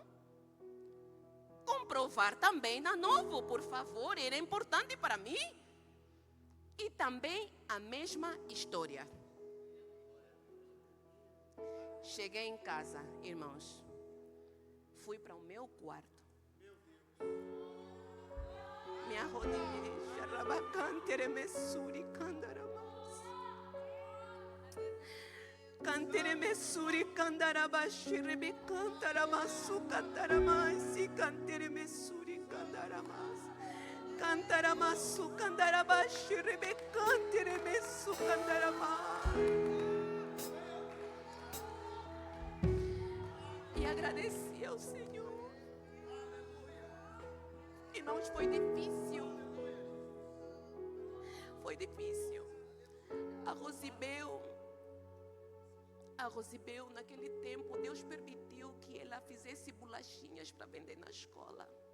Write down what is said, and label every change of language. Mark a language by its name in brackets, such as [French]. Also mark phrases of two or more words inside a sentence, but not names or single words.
[Portuguese] Comprovar também na Novo, por favor, era importante para mim. E também a mesma história. Cheguei em casa, irmãos. Fui para o meu quarto. Me arrodilhei. Xarabacanteremessuri candaramas. Canteremessuri candarabaxiribi cantaramasu cantaramasi canteremessuri candaramas. Cantaramasu candarabaxiribi canteremessu candaramas. E agradeci ao Senhor. Irmãos, foi difícil. Foi difícil. A Rosibel, naquele tempo, Deus permitiu que ela fizesse bolachinhas para vender na escola.